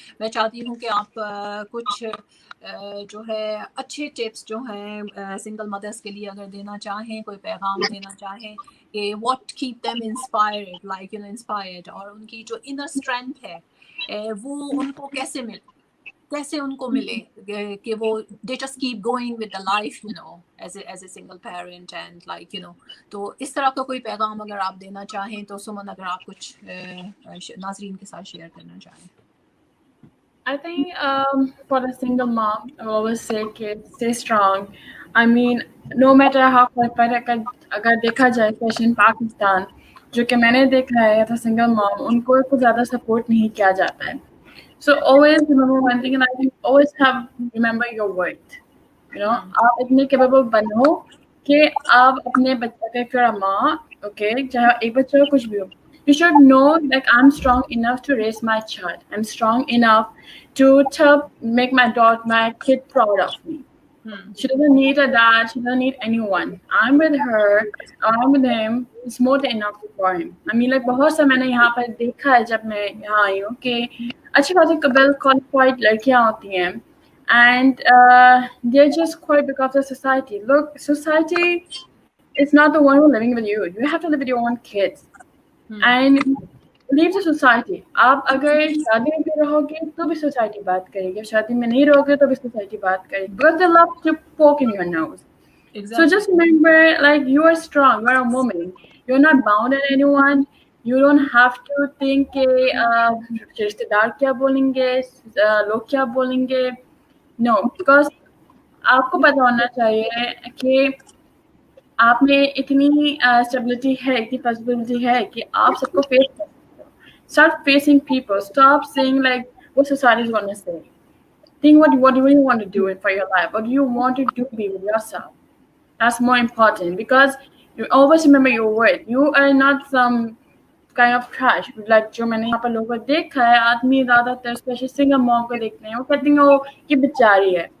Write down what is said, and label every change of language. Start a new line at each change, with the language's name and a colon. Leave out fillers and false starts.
Urdu: میں چاہتی ہوں کہ آپ کچھ جو ہے اچھے ٹپس جو ہیں سنگل مدرس کے لیے اگر دینا چاہیں، کوئی پیغام دینا چاہیں کہ
English: what keep them inspired, like you know inspired,
Urdu: اور ان کی جو انر اسٹرینتھ ہے وہ ان کو کیسے ان کو ملے کہ وہ
English: they just keep going with the life, you know, as a single parent and like, you know.
Urdu: تو اس طرح کا کوئی پیغام اگر آپ دینا چاہیں تو سمن اگر آپ کچھ ناظرین کے ساتھ شیئر کرنا چاہیں.
English: I think for a single mom, I always say kids stay strong. I mean, no matter how
Urdu: اگر دیکھا جائے اسپیشلی ان پاکستان، جو کہ میں نے دیکھا ہے ایز اے سنگل مام، ان کو کچھ زیادہ سپورٹ نہیں کیا جاتا ہے.
English: So always remember one thing, and I think always remember your worth. You know,
Urdu: آپ اتنے capable بنو کہ آپ اپنے بچے کا،
English: if you're a mom, okay,
Urdu: چاہے ایک بچہ ہو کچھ بھی ہو,
English: you should know like I'm strong enough to raise my child. I'm strong enough to make my kid proud of me. She doesn't need a dad. She doesn't need anyone. I'm with her. I'm with him. It's more than enough for him. I mean, like
Urdu: بہت سا میں نے یہاں پر دیکھا ہے جب میں یہاں آئی ہوں کہ اچھی خاصی ویل کوالیفائڈ لڑکیاں ہوتی ہیں
English: and they're just quite because of society. Look, society is not the one who's living with you. You have to live with your own kids. And leave the society.
Urdu: آپ اگر شادی میں رہو گے تو بھی سوسائٹی بات کرے گی، شادی میں نہیں رہو گے تو بھی سوسائٹی بات کرے گی.
English: Because they love to poke in your nose. So just remember, like, you are strong. You are a woman. You're not bound at anyone. You don't have to think
Urdu: کہ رشتے دار کیا بولیں گے،
English: لوگ کیا بولیں گے. No, because
Urdu: آپ کو پتا ہونا چاہیے کہ آپ میں اتنی اسٹیبلٹی ہے، اتنی پاسبلٹی ہے کہ آپ سب کو فیس کر سکتے ہو.
English: Start facing people. Stop saying like what society is going to say. Think what do you want to do for your life? What do you want to do be with yourself? That's more important because you always remember your worth. You are not some kind of trash.
Urdu: Like جو میں نے یہاں پر لوگوں کو دیکھا ہے، آدمی زیادہ تر اسپیشلی سنگل مام کو دیکھتے ہیں، وہ کہتے ہیں وہ یہ بیچاری ہے.